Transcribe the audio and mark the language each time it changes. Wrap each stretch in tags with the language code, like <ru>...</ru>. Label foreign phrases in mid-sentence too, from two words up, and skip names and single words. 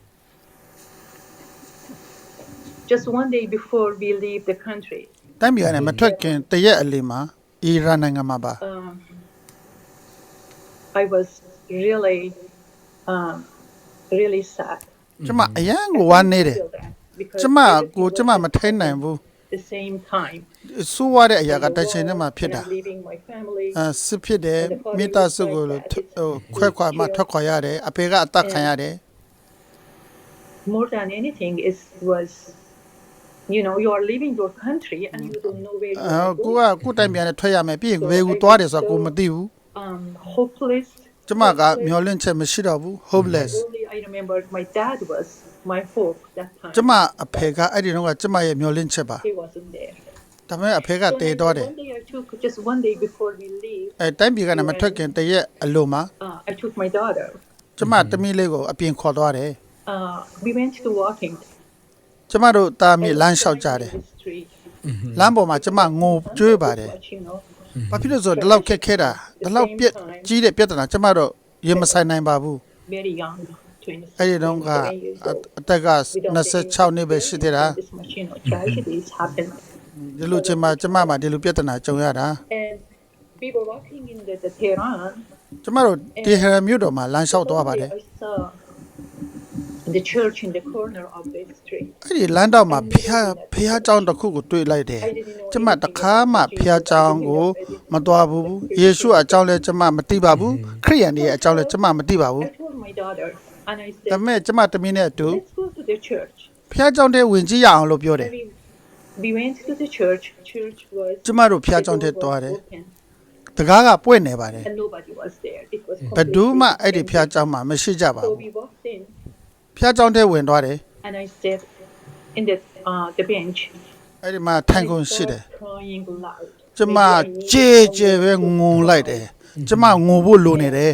<en>Just one day before we leave the country,</en> <my>တိုင်းပြည်ကနေမထွက်ခင်တရက်အလီမှာအီရန်နိုင်ငံမှာပါ</my> <en>I was really sad.</en> <my>ကျမအရန်ကိုဝမ်းနေတယ်</my> <en>Feel that because</en> <my>ကျမ</my> <en>everything</en> <my>ကို</my> <en>was</en> <my>ကျမမထိန်နိုင်ဘူး</my> <en>the same time.</en> <my>ဆိုးရတဲ့အရာကတစ်ချိန်တည်းမှာဖြစ်</my> <en>And</en> <my>တာ</my> <en>I'm leaving my family.</en> <my>စစ်ဖြစ်တယ်မိသားစုကိုခွဲခွာမှထွက်ခွာရတယ်အဖေကအသက်ခံရတယ်</my> <en>More than anything, was you are leaving your country and you don't know where you are</en> <my>ကို</my> <en>going.</en> <my>ကကိုတိုင်းပြန်နဲ့ထွက်ရမယ်ပြီးရင်ဘယ်ကိုသွားတယ်ဆိုတာကိုမသိဘူး</my> <en>Hopeless.</en> <my>ကျမကမျောလင့်ချက်မရှိတော့ဘူး hopeless</my> <en>Only I remember my dad was my hope that time.</en> <my>ကျမအဖေကအဲ့ဒီတော့ကကျမရဲ့မျောလင့်ချက်ပါ</my> <en>He wasn't there.</en> <my>ဒါပေမဲ့အဖေကတည်သွားတယ်</my> <en>One day I took just one day before we leave.</en> <my>တိုင်းပြည်ကနေမထွက်ခင်တရက်အလိုမှာ</my> <en>I took my daughter.</en> <my>ကျမတမီးလေးကိုအပြင်ခေါ်သွားတယ်</my> <en>We went to walking.</en> <my>ကျမတို့တာမြေလမ်းလျှောက်ကြတယ်</my> <en>The street.</en> <my>လမ်းပေါ်မှာကျမငိုကြွေးပါတယ်</my> <en>But,</en> <my>ဘာဖြစ်လို့ဆိုဒီလောက်ခက်ခဲတာဒီလောက်ပြက်ကြီးတဲ့ပြဿနာကျမတို့ရင်မဆိုင်နိုင်ပါဘူး</my> <en>very young.</en> <my>အဲ့ဒီတော့ကအသက်က26နှစ်ပဲရှိသေးတာ</my> <en>This much, tragedies happen.</en> <my>ဒီလိုချိန်မှာကျမမှာဒီလိုပြဿနာကြုံရတာ</my> <en>And we were walking in the Tehran.</en> <my>ကျမတို့တီဟရန်မြို့တော်မှာလမ်းလျှောက်သွားပါတယ်</my> <en>I saw the church in the corner of the street.</en> <my>အဲ့ဒီလမ်းတော့မှာဖះကျောင်းတစ်ခုကိုတွေ့လိုက်တယ်ကျမတခါမှဖះကျောင်းကိုမသွားဘူးယေရှုအကြောင်းလဲကျမမသိပါဘူးခရိယန်တွေရဲ့အကြောင်းလဲကျမမသိပါဘူး</my> <en>I told my daughter and I</en> <my>ဒါ</my> <en>said,</en> <my>ပေမဲ့ကျမတမီးနဲ့အတူ</my> <en>let's go to the church.</en> <my>ဖះကျောင်းထဲဝင်ကြည့်ရအောင်လို့ပြောတယ်</my> <en>We went to the church. Church was</en> <my>ကျမတို့ဖះကျောင်းထဲသွားတယ်</my> <en>open</en> <my>တကားကပွင့်နေပါတယ်</my> <en>and nobody was there. It was</en> <my>ဘယ်သူမှ</my> <en>completely</en> <my>အဲ့ဒီဖះ</my> <en>empty.</en> <my>ကျောင်းမှာမရှိကြပါ</my> <en>So</en> <my>ဘူး</my> <en>we walked in</en> <my>ဖះကျောင်းထဲဝင်သွားတယ်</my> <en>and I sat in the bench.</en> <my>အဲ့ဒီမှာထိုင်ကုန်ရှိတယ်</my> <en>I started crying loud.</en> <my>ကျမကြေကြေပဲငုံလိုက်တယ်ကျမငိုဖို့လိုနေတယ်</my>